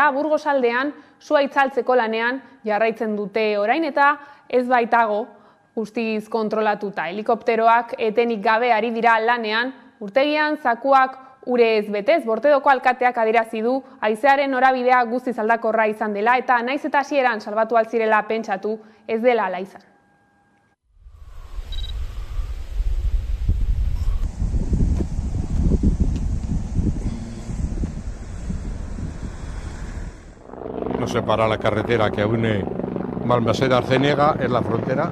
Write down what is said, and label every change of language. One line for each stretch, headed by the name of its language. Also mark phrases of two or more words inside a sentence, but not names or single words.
Basque: Burgos aldean sua itzaltzeko lanean jarraitzen dute orain eta ez baitago guztiz kontrolatuta. Helikopteroak etenik gabe ari dira lanean, urtegian zakuak urez betez. Bortedoko alkateak adierazi du haizearen norabidea guztiz aldakorra izan dela eta naiz eta hasieran salbatu altzirela pentsatu ez dela ala izan.
Spanish: Nos separa la carretera que une Balmaseda-Arceniega, es la frontera.